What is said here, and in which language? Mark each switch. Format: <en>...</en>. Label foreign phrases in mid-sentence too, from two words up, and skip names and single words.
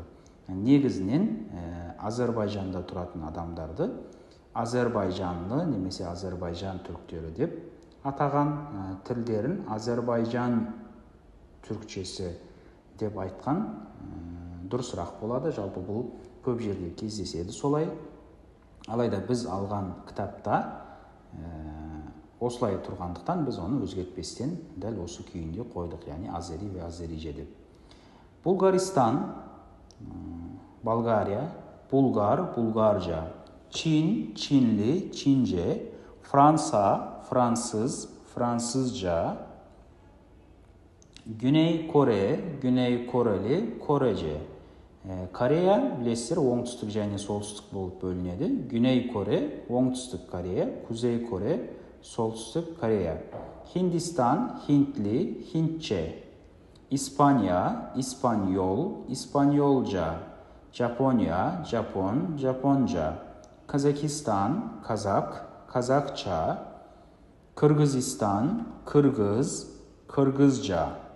<kk>Негізінен Azerbayjanda тұратын адамдарды Azerbaycanlı немесе Azerbaycan türktері деп атаған, тілдерін</kk> <tr>Azerbaycan türkçesi</tr> <kk>деп айтқан дұрысырақ болады. Жалпы бұл көп жерде кездеседі солай. Алайда біз алған кітапта Осылай тұрғандықтан біз оны өзгертпестен дәл осы күйінде қойдық, яғни</kk> <tr>Azeri ve Azerice</tr> <kk>деп.</kk> <tr>Bulgaristan, Болгария, Bulgar, Bulgarca, Çin, Çinli, Çince, Fransa, Fransız, Fransızca, Güney Kore, Güney Koreli, Korece.</tr> <kk>Koreya bilесіздер оңтүстік және солтүстік болып бөлінеді.</kk> <tr>Güney Kore,</tr> <kk>оңтүстік Корея,</kk> <tr>Kuzey Kore,</tr> <kk>солтүстік Корея.</kk> <tr>Hindistan, Hintli, Hintçe. İspanya, İspanyol, İspanyolca. Japonya, Japon, Japonca. Kazakistan, Kazak, Kazakça. Kırgızistan, Kırgız, Kırgızca.</tr>